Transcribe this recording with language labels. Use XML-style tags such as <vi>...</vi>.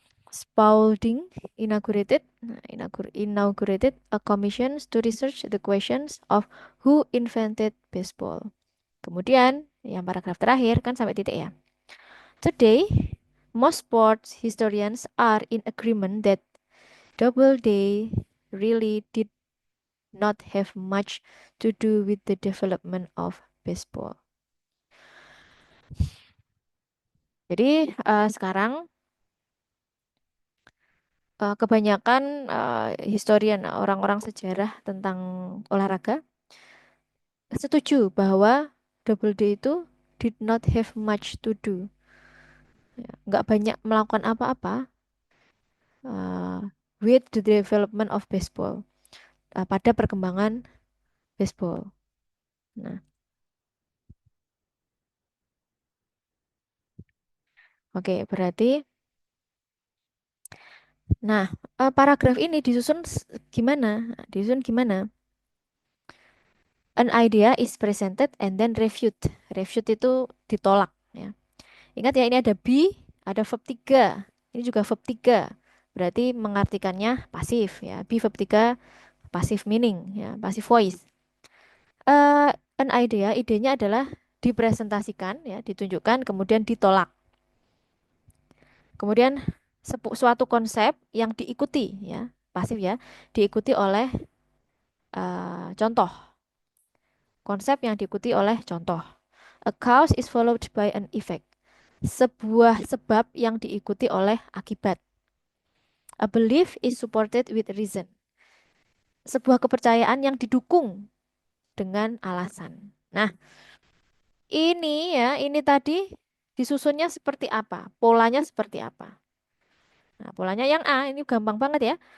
<en>Spalding inaugurated a commission to research the questions of who invented baseball.</en> <id>Kemudian yang paragraf terakhir kan sampai titik ya.</id> <en>Today, most sports historians are in agreement that Doubleday really did not have much to do with the development of baseball.</en> <id>Jadi sekarang kebanyakan historian, orang-orang sejarah tentang olahraga setuju bahwa Doubleday itu</id> <en>did not have much to do,</en> <id>ya, nggak banyak melakukan apa-apa</id> <en>with the development of baseball,</en> <id>pada perkembangan baseball. Nah, oke, berarti Nah, paragraf ini disusun gimana? Disusun gimana?</id> <en>An idea is presented and then refute.</en> <id>Refute itu ditolak ya. Ingat ya, ini ada be, ada verb 3. Ini juga verb 3. Berarti mengartikannya pasif ya.</id> <en>Be verb 3 passive meaning ya, passive voice. An idea,</en> <id>idenya adalah dipresentasikan ya, ditunjukkan kemudian ditolak. Kemudian suatu konsep yang diikuti ya, pasif ya, diikuti oleh contoh. Konsep yang diikuti oleh contoh.</id> <en>A cause is followed by an effect.</en> <id>Sebuah sebab yang diikuti oleh akibat.</id> <en>A belief is supported with reason.</en> <id>Sebuah kepercayaan yang didukung dengan alasan. Nah, ini tadi disusunnya seperti apa? Polanya seperti apa? Nah, polanya yang A, ini gampang banget ya.</id>